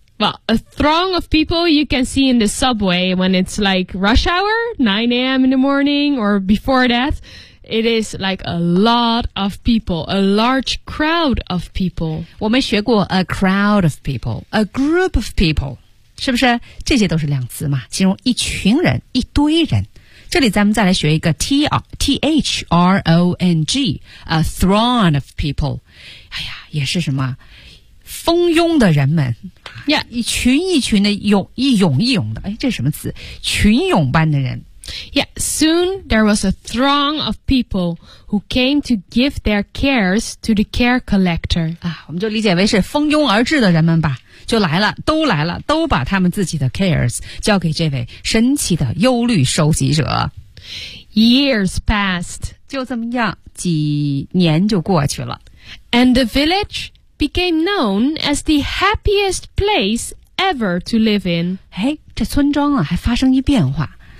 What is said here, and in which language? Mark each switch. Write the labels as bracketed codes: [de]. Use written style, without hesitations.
[en] Well, a throng of people you can see in the subway when it's like rush hour, 9 a.m. in the morning or before that. It is like a lot of people, a large crowd of people. [zh] 我们学过 [en] a crowd of people, a group of people. [zh] 是不是？这些都是量词嘛，形容一群人，一堆人。这里咱们再来学一个 throng, [en] a throng of people. [zh] 哎呀，也是什么？蜂拥的人们。 [en] Yeah. [zh] 一群一群的涌，一涌一涌的。哎，这是什么词？群涌般的人。 [en] Yeah, soon there was a throng of people who came to give their cares to the care collector. [zh] 啊，我们就理解为是蜂拥而至的人们吧，就来了，都来了，都把他们自己的 cares 交给这位神奇的忧虑收集者。 [en] Years passed. [zh] 就这么样，几年就过去了。 [en] And the village became known as the happiest place ever to live in. [zh] 哎，这村庄啊，还发生一变化。